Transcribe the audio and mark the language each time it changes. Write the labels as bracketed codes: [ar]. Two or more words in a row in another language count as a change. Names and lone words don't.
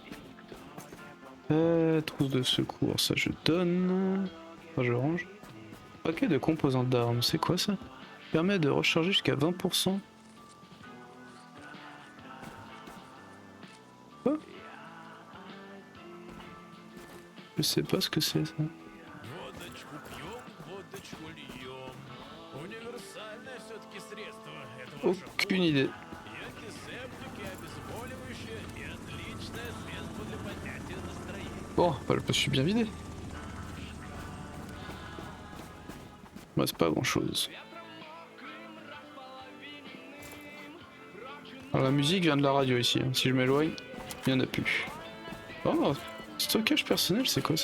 [fr] Trousse de secours, ça je donne. Enfin, je range. Paquet de composants d'armes, c'est quoi ça? Permet de recharger jusqu'à 20%. Quoi? Je sais pas ce que c'est ça. [ru] Водочку пьем, водочку льем. Универсальное все-таки средство. Это ваше [fr] Aucune idée. [ru] и антисептики, обезболивающее и отличное средство для поднятия настроения. [fr] Bon, bah, je me suis bien vidé. Bah, c'est pas grand chose. Alors la musique vient de la radio ici, hein. Si je m'éloigne, il n'y en a plus. Oh, stockage personnel, c'est quoi ça?